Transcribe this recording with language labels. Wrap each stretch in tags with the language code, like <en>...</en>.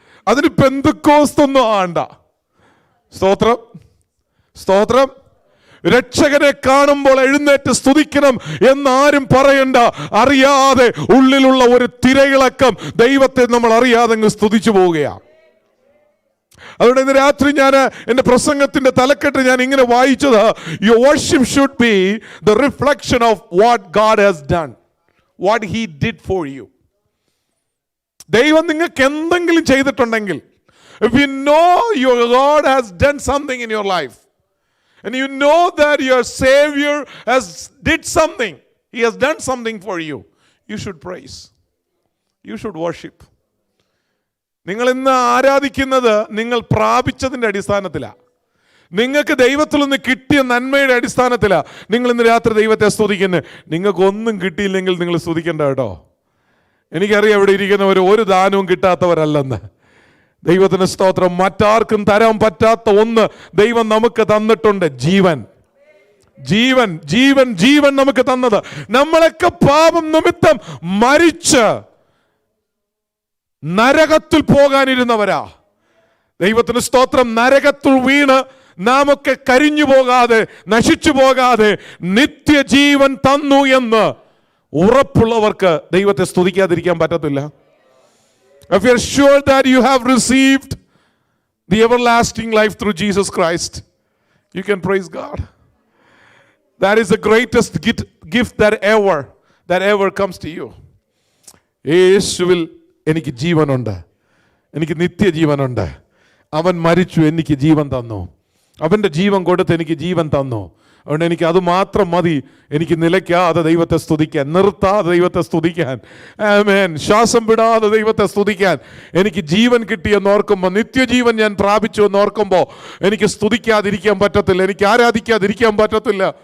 <ml>അതിന് പെന്തക്കോസ്തൊന്നും ആണ്ട. സ്തോത്രം, സ്തോത്രം. രക്ഷകനെ കാണുമ്പോൾ എഴുന്നേറ്റ് സ്തുതിക്കണം എന്നാരും പറയണ്ട. അറിയാതെ ഉള്ളിലുള്ള ഒരു തിരയിളക്കം ദൈവത്തെ നമ്മൾ അറിയാതെ അങ്ങ് സ്തുതിച്ചു പോവുകയാണ്. അതുകൊണ്ട് ഇന്ന് രാത്രി ഞാൻ എൻ്റെ പ്രസംഗത്തിന്റെ തലക്കെട്ട് ഞാൻ ഇങ്ങനെ വായിച്ചത്,</ml> <en>Your worship should be the reflection of what God has done, what He did for you.</en> <ml>ദൈവം നിങ്ങൾക്ക് എന്തെങ്കിലും ചെയ്തിട്ടുണ്ടെങ്കിൽ,</ml> <en>if you know your God has done something in your life, and you know that your Savior has did something, He has done something for you, you should praise, you should worship.</en> <ml>നിങ്ങൾ ഇന്ന് ആരാധിക്കുന്നത് നിങ്ങൾ പ്രാപിച്ചതിൻ്റെ അടിസ്ഥാനത്തിലാണ്, നിങ്ങൾക്ക് ദൈവത്തിൽ നിന്ന് കിട്ടിയ നന്മയുടെ അടിസ്ഥാനത്തിലാണ് നിങ്ങൾ ഇന്ന് രാത്രി ദൈവത്തെ സ്തുതിക്കുന്നത്. നിങ്ങൾക്കൊന്നും കിട്ടിയില്ലെങ്കിൽ നിങ്ങൾ സ്തുതിക്കേണ്ട കേട്ടോ. എനിക്കറിയാം ഇവിടെ ഇരിക്കുന്നവർ ഒരു ദാനവും കിട്ടാത്തവരല്ലെന്ന്. ദൈവത്തിന് സ്തോത്രം. മറ്റാർക്കും തരാൻ പറ്റാത്ത ഒന്ന് ദൈവം നമുക്ക് തന്നിട്ടുണ്ട്, ജീവൻ. ജീവൻ ജീവൻ ജീവൻ നമുക്ക് തന്നത്. നമ്മളൊക്കെ പാപം നിമിത്തം മരിച്ച് നരകത്തിൽ പോകാനിരുന്നവരാ. ദൈവത്തിന് സ്തോത്രം. നരകത്തിൽ വീണ് നാമൊക്കെ കരിഞ്ഞു പോകാതെ, നശിച്ചു പോകാതെ നിത്യജീവൻ തന്നു എന്ന് ഉറപ്പുള്ളവർക്ക് ദൈവത്തെ സ്തുതിക്കാതിരിക്കാൻ പറ്റത്തില്ല.</ml> <en>If you are sure that you have received the everlasting life through Jesus Christ, you can praise God. That is the greatest gift that ever comes to you.</en> <ml>യേശുവിൽ എനിക്ക് ജീവനുണ്ട്, എനിക്ക് നിത്യജീവനുണ്ട്. അവൻ മരിച്ചു, എനിക്ക് ജീവൻ തന്നു. അവൻ്റെ ജീവൻ കൊടുത്ത് എനിക്ക് ജീവൻ തന്നു. അതുകൊണ്ട് എനിക്ക് അത് മാത്രം മതി. എനിക്ക് നിലയ്ക്കാതെ ദൈവത്തെ സ്തുതിക്കാൻ, നിർത്താതെ ദൈവത്തെ സ്തുതിക്കാൻ, ആമേൻ, ശ്വാസം വിടാതെ ദൈവത്തെ സ്തുതിക്കാൻ എനിക്ക് ജീവൻ കിട്ടിയെന്ന് ഓർക്കുമ്പോൾ, നിത്യജീവൻ ഞാൻ പ്രാപിച്ചു എന്ന് ഓർക്കുമ്പോൾ എനിക്ക് സ്തുതിക്കാതിരിക്കാൻ പറ്റത്തില്ല, എനിക്ക് ആരാധിക്കാതിരിക്കാൻ പറ്റത്തില്ല.</ml>